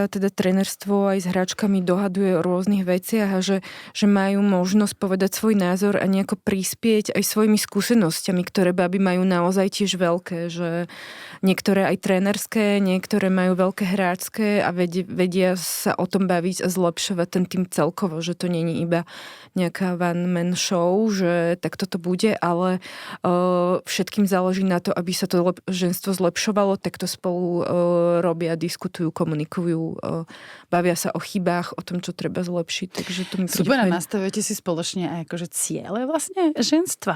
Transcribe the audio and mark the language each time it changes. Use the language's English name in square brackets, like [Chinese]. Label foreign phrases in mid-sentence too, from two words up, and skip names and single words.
[Slovak] teda trénerstvo aj s hráčkami dohaduje o rôznych veciach a že majú možnosť povedať svoj názor a nejako prispieť aj svojimi skúsenosťami, ktoré baby majú naozaj tiež veľké, že niektoré aj trénerské, niektoré majú veľké hráčské a vedia sa o tom baviť a zlepšovať ten tým celkovo, že to nie je iba nejaká [English] one-man show, [Slovak] že tak toto bude, ale všetkým záleží na to, aby sa to ženstvo zlepšovalo, tak to spolu robia, diskutujú, komunikujú, bavia sa o chybách, o tom, čo treba zlepšiť. Takže to mi super, nastavujete si spoločne aj akože ciele vlastne ženstva.